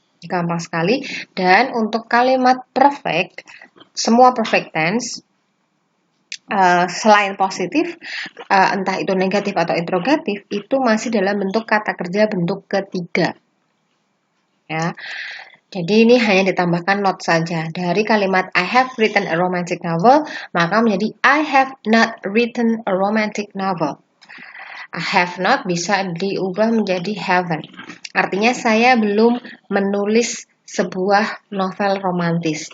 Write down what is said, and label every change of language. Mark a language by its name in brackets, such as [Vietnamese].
[Indonesian] Gampang sekali. Dan untuk kalimat perfect, semua perfect tense, selain positif, entah itu negatif atau interrogatif, itu masih dalam bentuk kata kerja bentuk ketiga. Ya. Jadi ini hanya ditambahkan not saja. Dari kalimat [English] I have written a romantic novel, [Indonesian] maka menjadi [English] I have not written a romantic novel. I have not [Indonesian] bisa diubah menjadi haven't. Artinya saya belum menulis sebuah novel romantis.